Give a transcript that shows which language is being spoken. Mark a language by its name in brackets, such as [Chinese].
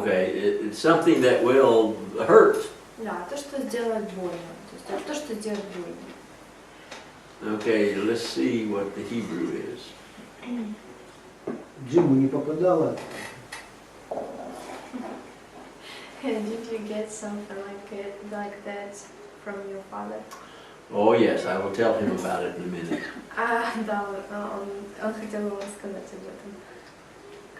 [English] Okay, it's something that will hurt. [Russian] Да, то, что сделает больно. То есть то, что сделает больно. [English] Okay, let's see what the Hebrew is. [Russian] Джиму не попадало. [English] Did you get something like that from your father? Oh yes, I will tell him about it in a minute. [Russian] Да, он хотел вам сказать об этом.